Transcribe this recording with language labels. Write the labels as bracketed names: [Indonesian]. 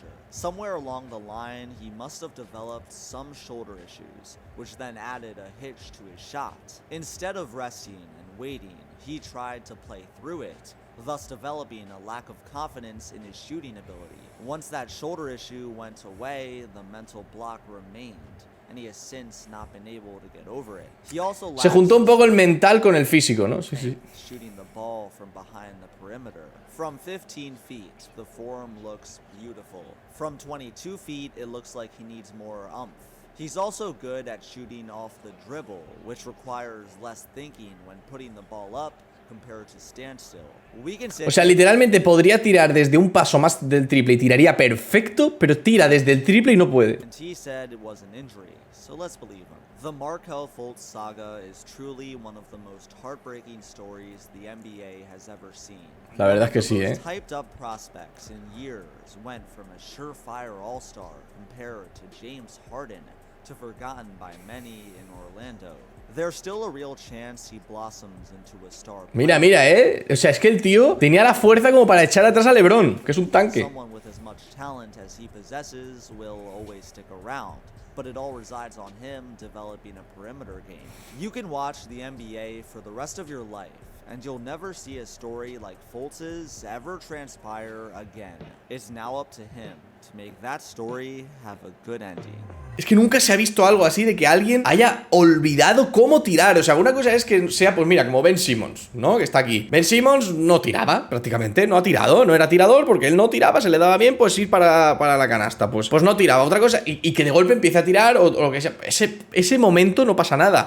[English] Somewhere along the line, he must have developed some shoulder issues, which then added a hitch to his shot. Instead of resting and waiting, he tried to play through it, thus developing a lack of confidence in his shooting ability. Once that shoulder issue went away, the mental block remained. And he has since not been able to get over it. He also [Spanish] se juntó un poco el mental con el físico, ¿no? Sí, sí. [English] Shooting the ball from behind the perimeter. From 15 feet, the form looks beautiful. From 22 feet, it looks like he needs more oomph. He's also good at shooting off the dribble, which requires less thinking when putting the ball up compared to standstill. [Spanish] O sea, literalmente podría tirar desde un paso más del triple y tiraría perfecto, pero tira desde el triple y no puede. [English] And he said it was an injury, so let's believe him. The Markelle Fultz saga is truly one of the most heartbreaking stories the NBA has ever seen. [Spanish] La verdad es que sí, [English] The most hyped up prospects in years went from a surefire all-star compared to James Harden to forgotten by many in Orlando. There's still a real chance he blossoms into a star. [Spanish] Mira, mira, o sea, es que el tío tenía la fuerza como para echar atrás a LeBron, que es un tanque. [English] Someone with as much talent as he possesses will always stick around, but it all resides on him developing a perimeter game. You can watch the NBA for the rest of your life, and you'll never see a story like Fultz's ever transpire again. It's now up to him to make that story have a good ending. [Spanish] Es que nunca se ha visto algo así de que alguien haya olvidado cómo tirar. O sea, una cosa es que sea, pues mira, como Ben Simmons, ¿no? Que está aquí. Ben Simmons no tiraba, prácticamente, no ha tirado, no era tirador porque él no tiraba, se le daba bien pues ir para la canasta. Pues no tiraba. Otra cosa, y que de golpe empiece a tirar o lo que sea. Ese momento no pasa nada.